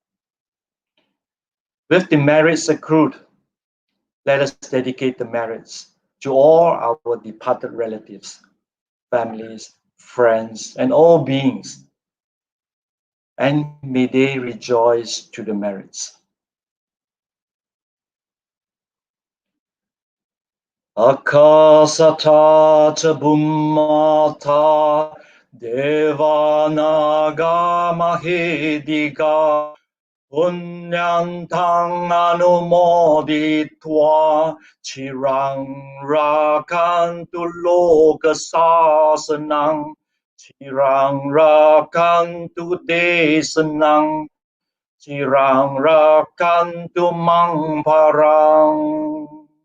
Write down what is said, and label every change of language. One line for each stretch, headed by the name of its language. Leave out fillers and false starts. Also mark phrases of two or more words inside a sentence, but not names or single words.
English: With the merits accrued, let us dedicate the merits to all our departed relatives, families, friends, and all beings, and may they rejoice to the merits.
Pali: Akasata Bummata Devanaga Mahediga Punyantang Anumoditva Chirang Rakantu Loka Sasanang Chirang Rakantu Desanang Chirang Rakantu Mangparang